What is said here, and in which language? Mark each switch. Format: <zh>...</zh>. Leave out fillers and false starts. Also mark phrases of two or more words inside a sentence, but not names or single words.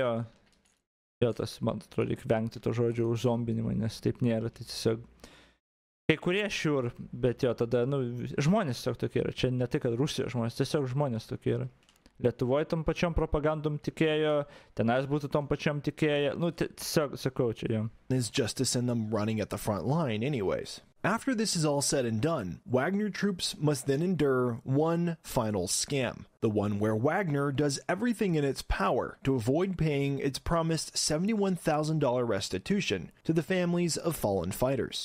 <lt>Tai jo, Jo, tas, man atrodo, reikia vengti to žodžio zombinimą, nes taip nėra, tai tiesiog kai kurie sure, bet jo, tada, žmonės tiesiog tokie yra, čia ne tai, kad Rusijos žmonės, tiesiog žmonės tokie yra. Lietuvoje tom pačiom propagandom tikėjo, tenais būtų tom pačiom tikėję, tiesiog sakau čia jo.</lt> <en>Is just to send them running at the front line anyways. After this is all said and done, Wagner troops must then endure one final scam, the one where Wagner does everything in its power to avoid paying its promised $71,000 restitution to the families of fallen fighters.</en>